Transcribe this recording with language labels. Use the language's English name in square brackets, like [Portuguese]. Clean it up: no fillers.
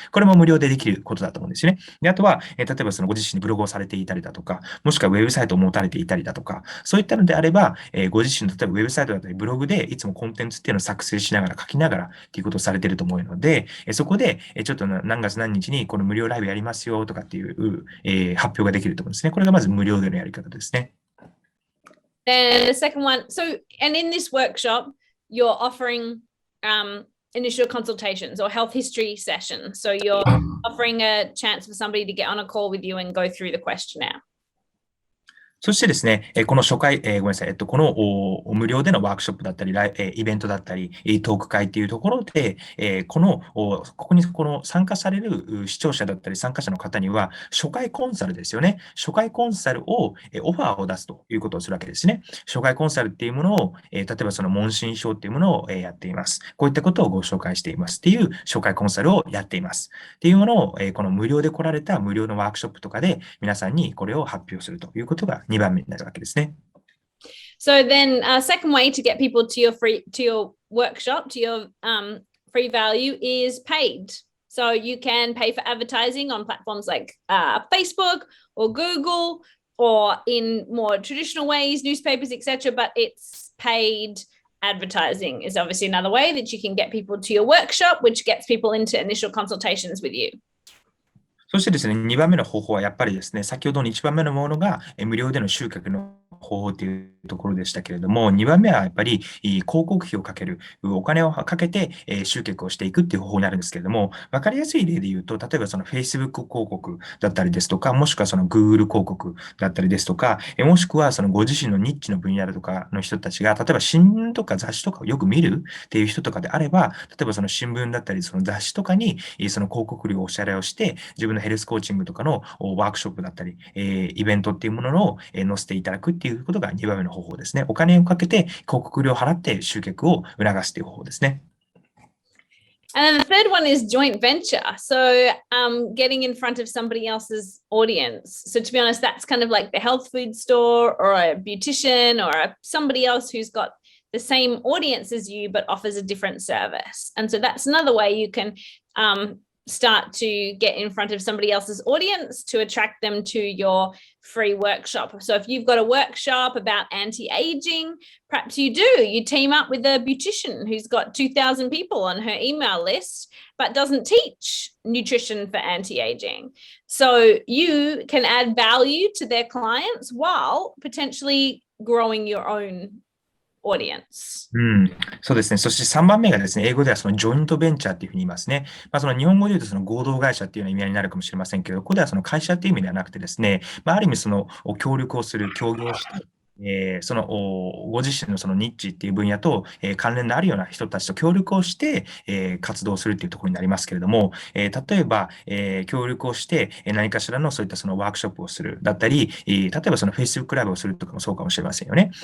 [Japanese] これも無料でできることだと思うんですよね。であとは、例えばそのご自身でブログをされていたりだとか、もしくはウェブサイトを持たれていたりだとか、そういったのであれば、ご自身の例えばウェブサイトだったりブログでいつもコンテンツっていうのを作成しながら書きながらっていうことをされていると思うので、そこでちょっと何月何日にこの無料ライブやりますよとかっていう、発表ができると思うんですね。これがまず無料でのやり方ですね。 [English] Then the second one, and in this workshop, you're offering initial consultations or health history sessions. So you're offering a chance for somebody to get on a call with you and go through the questionnaire. [Japanese] そしてですね、この初回、ごめんなさい、この無料でのワークショップだったり、イベントだったり、トーク会っていうところで、ここに参加される視聴者だったり参加者の方には、初回コンサルですよね。初回コンサルを、オファーを出すということをするわけですね。初回コンサルっていうものを、例えばその問診票っていうものを、やっています。こういったことをご紹介していますっていう初回コンサルをやっています。っていうものを、この無料で来られた無料のワークショップとかで皆さんにこれを発表するということが2番目になるわけですね。 [English] So then, second way to get people to your workshop, to your free value is paid. So you can pay for advertising on platforms like Facebook or Google, or in more traditional ways, newspapers, etc. But it's paid advertising is obviously another way that you can get people to your workshop, which gets people into initial consultations with you. [Japanese] そしてですね、2番目の方法はやっぱりですね、先ほどの1番目のものが無料での集客の方法というところでしたけれども、2番目はやっぱり広告費をかける、お金をかけて集客をしていくっていう方法になるんですけれども、わかりやすい例で言うと、例えばその Facebook 広告だったりですとか、もしくはその Google 広告だったりですとか、もしくはそのご自身のニッチの分野とかの人たちが、例えば新聞とか雑誌とかをよく見るっていう人とかであれば、例えばその新聞だったり、その雑誌とかにその広告料をお支払いをして、自分のヘルスコーチングとかのワークショップだったり、イベントっていうものを載せていただくっていうことが2番目の方法ですね。お金をかけて広告料を払って集客を促すという方法ですね。 [English] And then the third one is joint venture. So getting in front of somebody else's audience. So to be honest, that's kind of like the health food store or a beautician or somebody else who's got the same audience as you, but offers a different service. And so that's another way you can start to get in front of somebody else's audience to attract them to your free workshop. So if you've got a workshop about anti-aging, perhaps you team up with a beautician who's got 2,000 people on her email list, but doesn't teach nutrition for anti-aging. So you can add value to their clients while potentially growing your own audience. [Japanese] そうですね。そして3番目がですね、英語ではそのジョイントベンチャーっていうふうに言いますね。その日本語で言うとその合同会社っていうような意味合いになるかもしれませんけど、ここではその会社っていう意味ではなくてですね、ある意味その協力をする、協業して、そのご自身のそのニッチっていう分野と関連のあるような人たちと協力をして活動するっていうところになりますけれども、例えば協力をして何かしらのそういったそのワークショップをするだったり、例えばその Facebook ライブをするとかもそうかもしれませんよね。